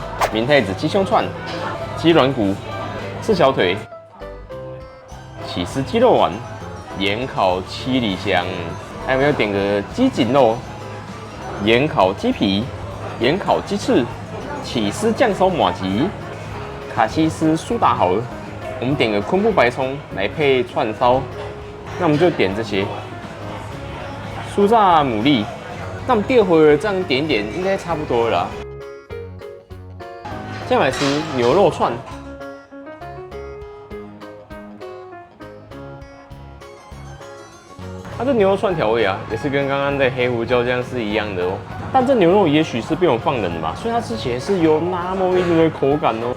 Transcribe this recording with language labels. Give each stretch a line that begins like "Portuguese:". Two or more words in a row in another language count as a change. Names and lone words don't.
Chinese: 明太子雞胸串、雞軟骨、赤小腿、起司雞肉丸、鹽烤七里香，還有沒有點個雞頸肉、鹽烤雞皮、鹽烤雞翅、起司醬燒麻糬、卡西斯蘇打好了。我們點個昆布白蔥來配串燒，那我們就點這些。酥炸牡蠣，那我們第二回合這樣點一點，應該差不多了啦。接下來吃牛肉串。它这牛肉串調味啊，也是跟剛剛的黑胡椒醬是一樣的哦。但這牛肉也許是被我放冷的吧，所以它吃起來是有那麼一點的口感哦。